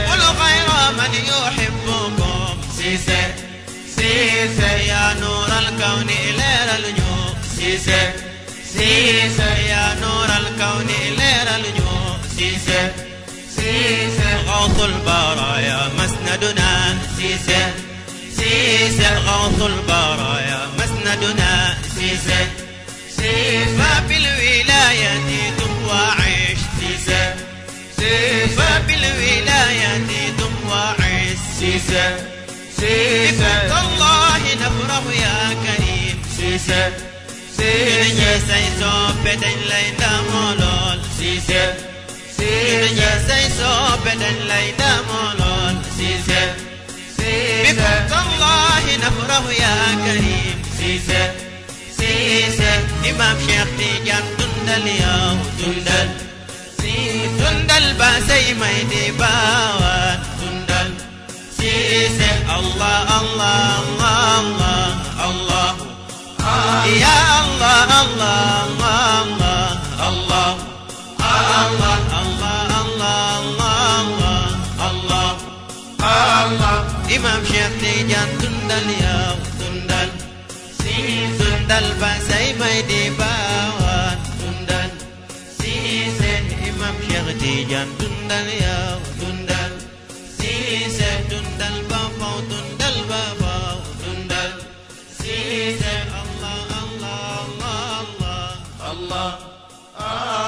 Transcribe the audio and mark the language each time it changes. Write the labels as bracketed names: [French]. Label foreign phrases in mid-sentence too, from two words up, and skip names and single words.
[Arabic] الغير من يحبكم Cissé يا نور الكون لير النجوم Cissé يا نور الكون لير النجوم Cissé غوث البرايا مسندنا Cissé غوث البرايا مسندنا Cissé فبالولاية دم وعيش Cissé فبالولاية دم وعيش Cissé بفضل الله نفرح يا كريم Cissé [Wolof] ñi say soppe dañ lay ndamoo lool [Arabic] Cissé [Wolof] ñi say soppe dañ lay ndamoo lool [Arabic] Cissé بفضل الله نفرح يا كريم Cissé [Wolof] Imam Cheikh Tidiane dundal yow dundal dundal ba say may di baawaan dundal Cissé Allah Allah Allah Allah Ya Allah Allah Allah Allah Allah Allah Allah Allah Imam Cheikh Tidiane dundal yow dundal dundal ba say may di baawaan dundal Cissé Imam Cheikh Tidiane dundal yow dundal Cissé dundal ba faw dundal ba faw dundal Cissé Allah Allah Allah Allah Allah